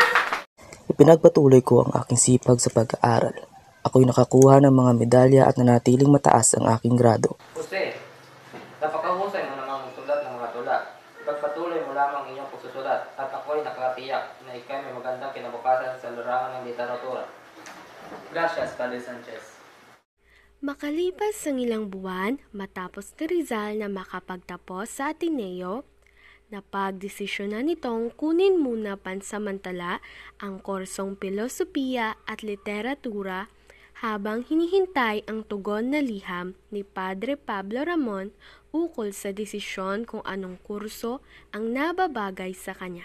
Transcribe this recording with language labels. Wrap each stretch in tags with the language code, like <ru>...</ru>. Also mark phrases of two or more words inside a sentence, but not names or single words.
<tl>Ipinagpatuloy ko ang aking sipag sa pag-aaral. Ako'y nakakuha ng mga medalya at nanatiling mataas ang aking grado. Jose, at ako'y nakatiyak na ikaw may magandang kinabukasan sa larangan ng literatura. Gracias, Padre Sanchez. Makalipas ang ilang buwan matapos ni Rizal na makapagtapos sa Ateneo, napagdesisyonan nitong kunin muna pansamantala ang kursong Pilosopiya at Literatura habang hinihintay ang tugon na liham ni Padre Pablo Ramon ukol sa desisyon kung anong kurso ang nababagay sa kanya.</tl>